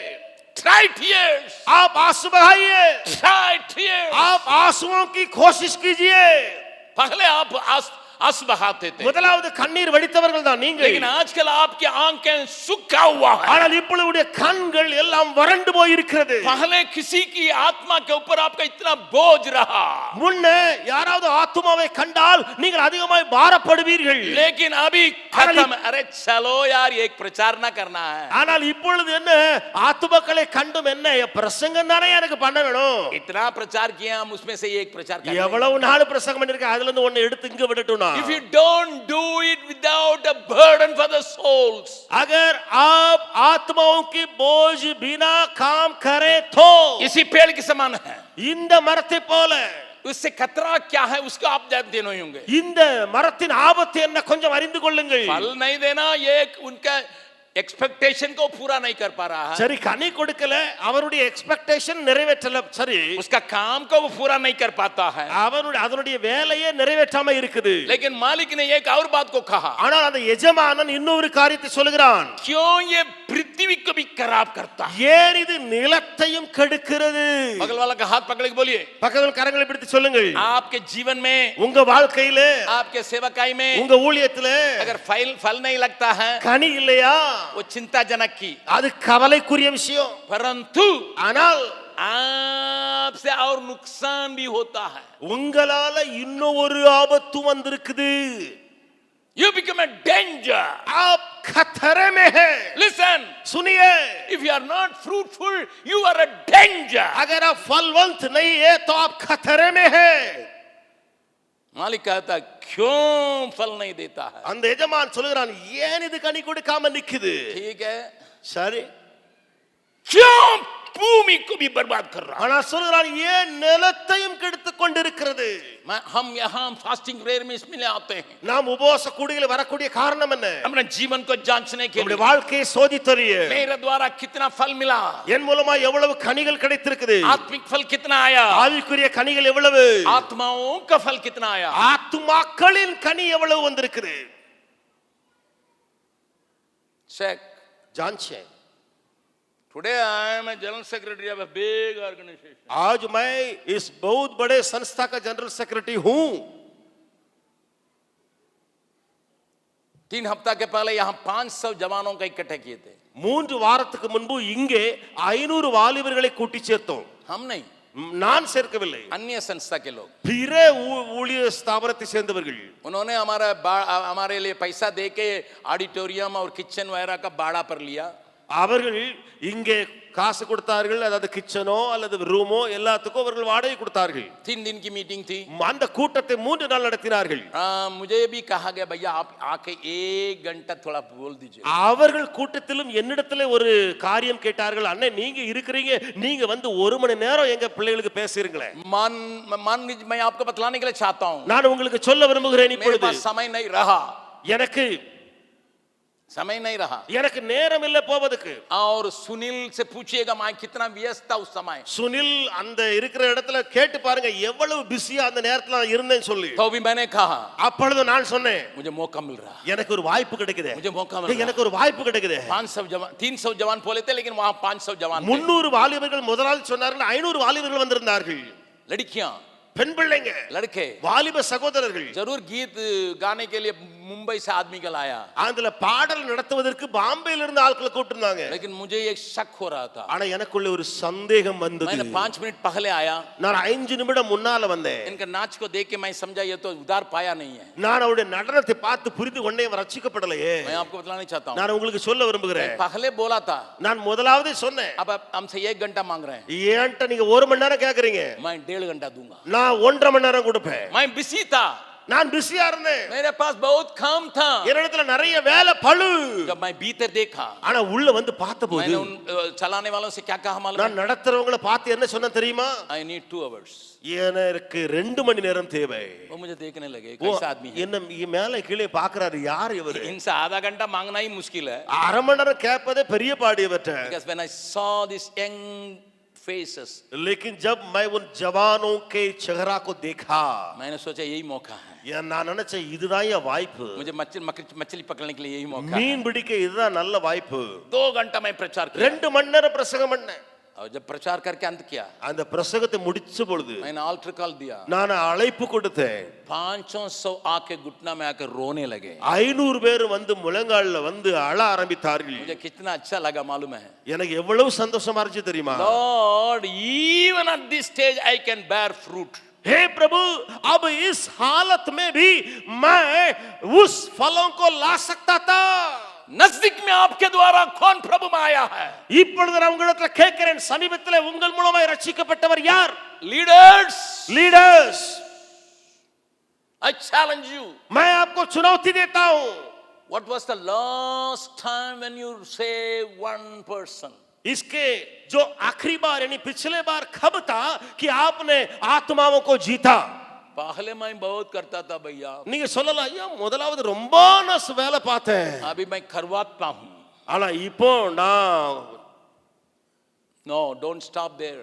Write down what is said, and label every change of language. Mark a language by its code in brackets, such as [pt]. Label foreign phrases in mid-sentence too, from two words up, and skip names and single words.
[en] Try tears. [hi] आप आंसू बहाइए. [en] Try tears. [hi] आप आंसुओं की कोशिश कीजिए. पहले आप आंसू बहाते थे, [ta] முதலாவது கண்ணீர் வடித்தவர்கள் தான் நீங்கள். [hi] लेकिन आजकल आपकी आंखें सूखा हुआ है. [ta] ஆனால் இப்பொழுது கண்கள் எல்லாம் வறண்டு போய் இருக்கிறது. [hi] पहले किसी की आत्मा के ऊपर आपका इतना बोझ रहा, [ta] முன்ன யாராவது ஆத்துமாவை கண்டால் நீங்கள் அதிகமாய் பாரப்படுவீர்கள். [hi] लेकिन अभी खत्म. अरे चलो यार, एक प्रचार ना करना है. [ta] ஆனால் இப்பொழுது என்ன, ஆத்துமாக்களை கண்டும் என்ன பிரசங்கம் தானே எனக்கு பண்ண வேணும். [hi] इतना प्रचार किया, हम उसमें से एक प्रचार कर. [ta] எவ்வளவு நாள் பிரசங்கம் பண்ணிருக்க, அதுல இருந்து ஒன்னு எடுத்து இங்க விடட்டும்னா. [en] If you don't do it without a burden for the souls, [hi] अगर आप आत्माओं की बोझ बिना काम करें तो इसी पेड़ के समान है. [ta] இந்த மரத்தை போல. [hi] उससे खतरा क्या है उसको आप जानते नहीं होंगे. [ta] இந்த மரத்தின் ஆபத்து என்ன கொஞ்சம் அறிந்து கொள்ளுங்கள். [hi] फल नहीं देना, ये उनका एक्सपेक्टेशन को पूरा नहीं कर पा रहा है. [ta] சரி, கனி கொடுக்கல, அவருடைய எக்ஸ்பெக்டேஷன் நிறைவேற்றல. சரி, [hi] उसका काम को वो पूरा नहीं कर पाता है. [ta] அதனுடைய வேலையே நிறைவேற்றாம இருக்குது. [hi] लेकिन मालिक ने एक और बात को कहा, [ta] ஆனால் அந்த எஜமானன் இன்னொரு காரியத்தை சொல்லுகிறான். [hi] क्यों ये पृथ्वी को भी खराब करता है. [ta] ஏன் இது நிலத்தையும் கெடுக்கிறது. [hi] बगल वाला का हाथ पकड़ के बोलिए, [ta] பக்கத்துல கரங்களை பிடித்து சொல்லுங்கள். [hi] आपके जीवन में, [ta] உங்க வாழ்க்கையில, [hi] आपके सेवकाई में [ta] உங்க ஊழியத்துல [hi] अगर फल नहीं लगता है, [ta] கனி இல்லையா, [hi] वो चिंताजनक की, [ta] அது கவலைக்குரிய விஷயம். [hi] परंतु [ta] ஆனால் [hi] आपसे और नुकसान भी होता है. [ta] உங்களால இன்னும் ஒரு ஆபத்து வந்திருக்குது. [en] You become a danger. [hi] आप खतरे में हैं। [en] Listen, [hi] सुनिए, [en] if you are not fruitful, you are a danger. [hi] अगर आप फलवंत नहीं है तो आप खतरे में हैं। मालिक कहता क्यों फल नहीं देता है? [ta] அந்த எஜமான் சொல்கிறான், ஏன் இது கனி கொடுக்காம நிக்குது? [hi] ठीक है, [ta] சரி, [hi] क्यों भूमि को भी बर्बाद कर रहा है? [ta] ஆனா சொல்கிறான், ஏன் நிலத்தையும் கெடுத்துக் கொண்டிருக்கிறது? [hi] हम यहाँ [en] fasting prayer [hi] में इसमें आते हैं, [ta] நாம் உபவாச கூடிகளை வரக்கூடிய காரணம் என்ன? [hi] अपने जीवन को जांचने के [ta] நம்முடைய [hi] लिए [ta] வாழ்க்கையை சோதித்தறிய, [hi] मेरे द्वारा कितना फल मिला, [ta] என் மூலமா எவ்வளவு கனிகள் கிடைத்திருக்குது, [hi] आत्मिक फल कितना आया, [ta] ஆவிக்குரிய கனிகள் எவ்வளவு, [hi] आत्माओं का फल कितना आया, [ta] ஆத்துமாக்களின் கனி எவ்வளவு வந்திருக்குது. [hi] चेक. जांचें। [en] Today I am a general secretary of a big organization. [hi] आज मैं इस बहुत बड़े संस्था का [en] general secretary [hi] हूं। 3 हफ्ता के पहले यहाँ 500 जवानों का इकट्ठे किए थे. [ta] 3 வாரத்துக்கு முன்பு இங்கே 500 வாலிபர்களை கூட்டி சேர்த்தோம். [hi] हम नहीं, [ta] நான் சேர்க்கவில்லை, [hi] अन्य संस्था के लोग. [ta] பிற ஊழிய ஸ்தாபனத்தை சேர்ந்தவர்கள். [hi] उन्होंने हमारे लिए पैसा देके ऑडिटोरियम और किचन वगैरह का भाड़ा पर लिया. [ta] அவர்கள் இங்கே காசு கொடுத்தார்கள், அதாவது கிச்சனோ அல்லது ரூமோ எல்லாத்துக்கும் அவர்கள் வாடகை கொடுத்தார்கள். [hi] 3 दिन की मीटिंग थी. [ta] அந்த கூட்டத்தை 3 நாள் நடத்தினார்கள். [hi] मुझे भी कहा गया भैया आप आके 1 घंटा थोड़ा बोल दीजिए. [ta] அவர்கள் கூட்டத்திலும் என்னிடத்துல ஒரு காரியம் கேட்டார்கள், அண்ணே நீங்க இருக்கிறீங்க, நீங்க வந்து 1 மணி நேரம் எங்க பிள்ளைகளுக்கு பேசுறீங்களே. [hi] मान लीजिए मैं आपको बतलाने के लिए चाहता हूँ, [ta] நான் உங்களுக்கு சொல்ல விரும்புகிறேன், [hi] मेरे [ta] இப்பொழுது [hi] पास समय नहीं रहा, [ta] எனக்கு [hi] समय नहीं रहा. [ta] எனக்கு நேரம் இல்ல போவதுக்கு. [hi] और सुनील से पूछिएगा मैं कितना व्यस्त था उस समय. [ta] சுனில் அந்த இருக்கிற இடத்துல கேட்டு பாருங்க எவ்வளவு பிஸியா அந்த நேரத்துல நான் இருந்தேன்னு சொல்லி. [hi] तो भी मैंने कहा [ta] அப்பொழுது நான் சொன்னேன், [hi] मुझे मौका मिल रहा, [ta] எனக்கு ஒரு வாய்ப்பு கிடைக்குது, [hi] मुझे मौका मिल रहा. [ta] எனக்கு ஒரு வாய்ப்பு கிடைக்குது. [hi] 500 जवान 300 जवान बोले थे, लेकिन वहां 500 जवान थे. [ta] 300 வாலிபர்கள் முதலாவது சொன்னார்கள், 500 வாலிபர்கள் வந்திருந்தார்கள். [hi] लड़कियां, [ta] பெண் பிள்ளைங்க, [hi] लड़के, [ta] வாலிப சகோதரர்கள். [hi] जरूर गीत गाने के लिए मुंबई से आदमी का लाया, [ta] அதுல பாடல் நடத்துவதற்கு பாம்பேல இருந்து ஆட்களை கூட்டிருந்தாங்க. [hi] लेकिन मुझे एक शक हो रहा था. [ta] ஆனா எனக்குள்ள ஒரு சந்தேகம் வந்தது. [hi] मैंने 5 मिनट पहले आया, [ta] நான் 5 நிமிடம் முன்னால வந்தேன். [hi] इनका नाच को देख के मैं समझा ये तो उधार पाया नहीं है. [ta] நான் அவருடைய நடனத்தை பார்த்து புரிந்து கொண்டே அவர் ரட்சிக்கப்படலையே. [hi] मैं आपको बताना चाहता हूँ, [ta] நான் உங்களுக்கு சொல்ல விரும்புகிறேன், [hi] पहले बोला था, [ta] நான் முதலாவது சொன்னேன், [hi] अब हमसे 1 घंटा मांग रहे हैं, [ta] ஏன்ட்ட நீங்க 1 மணி நேரம் கேக்குறீங்க, [hi] मैं 1.5 घंटा दूंगा. [ta] நான் 1.5 மணி நேரம் கொடுப்பேன். [hi] मैं बिजी था, [ta] நான் பிஸியா இருந்தேன், [hi] मेरे पास बहुत काम था. [ta] என்னிடத்துல நிறைய வேலை பளு. [hi] जब मैं भीतर देखा, [ta] ஆனா உள்ள வந்து பார்த்தபோது [hi] मैंने उन चलाने वालों से क्या कहा मालूम [ta] நான் [hi] है? [ta] நடத்துறவங்கள பார்த்து என்ன சொன்னேன் தெரியுமா? [en] I need 2 hours. [ta] எனக்கு 2 மணி நேரம் தேவை. [hi] वो मुझे देखने लगे [ta] ஓ, [hi] कैसा आदमी है. [ta] என்ன மேல கீழே பாக்குறாரு, யார் இவரு? [hi] इनसे आधा घंटा मांगना ही मुश्किल है. [ta] 1/2 மணி நேரம் கேட்பதே பெரிய பாடு இவர்ட்ட. [en] Because when I saw these young faces, [hi] लेकिन जब मैं उन जवानों के चेहरा को देखा, मैंने सोचा यही मौका है. [ta] நான் நினைச்சேன் இதுதான் என் வாய்ப்பு, [hi] मुझे मछली पकड़ने के लिए यही मौका है. [ta] மீன் பிடிக்க இதுதான் நல்ல வாய்ப்பு. [hi] 2 घंटा मैं प्रचार किया, [ta] 2 மணி நேரம் பிரசங்கம் பண்ணேன். [hi] और जब प्रचार करके अंत किया, [ta] அந்த பிரசங்கத்தை முடிச்ச பொழுது [hi] मैंने [en] altar call [hi] दिया. [ta] நான் அழைப்பு கொடுத்தேன். [hi] 500 आके घुटना में आकर रोने लगे. [ta] 500 பேர் வந்து முழங்கால்ல வந்து அழ ஆரம்பித்தார்கள். [hi] मुझे कितना अच्छा लगा मालूम है? [ta] எனக்கு எவ்வளவு சந்தோஷமா இருந்துச்சு தெரியுமா? [en] Lord, even at this stage I can bear fruit. [hi] हे प्रभु, अब इस हालत में भी मैं उस फलों को ला सकता था. नजदीक में आपके द्वारा कौन प्रभु में आया है? [ta] இப்பொழுது நான் உங்களிடத்துல கேட்கிறேன், சமீபத்திலே உங்கள் மூலமாய் ரட்சிக்கப்பட்டவர் யார்? [en] Leaders, [hi] लीडर्स, [en] I challenge you. [hi] मैं आपको चुनौती देता हूं. [en] What was the last time when you saved one person? [hi] इसके जो आखिरी बार यानी पिछले बार कब था कि आपने आत्माओं को जीता? पहले मैं बहुत करता था भैया, [ta] நீங்க சொல்லலாம், ஐயா முதலாவது ரொம்ப நான் வேலை பார்த்தேன், [hi] अभी मैं करवाता हूं. [ta] ஆனா இப்போ [en] No, don't stop there.